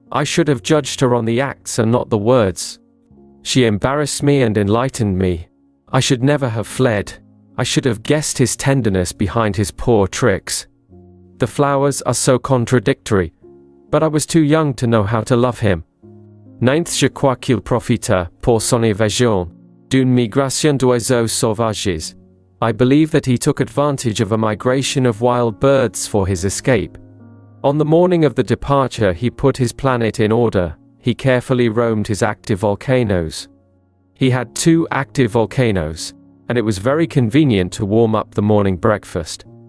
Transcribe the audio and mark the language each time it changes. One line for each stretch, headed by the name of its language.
English: I should have judged her on the acts and not the words. She embarrassed me and enlightened me. I should never have fled. I should have guessed his tenderness behind his poor tricks. The flowers are so contradictory, but I was too young to know how to love him.
French: Ninth, je crois qu'il profita, pour son évasion, d'une migration d'oiseaux sauvages.
English: I believe that he took advantage of a migration of wild birds for his escape. On the morning of the departure, he put his planet in order. He carefully roamed his active volcanoes. He had 2 active volcanoes, and it was very convenient to warm up the morning breakfast.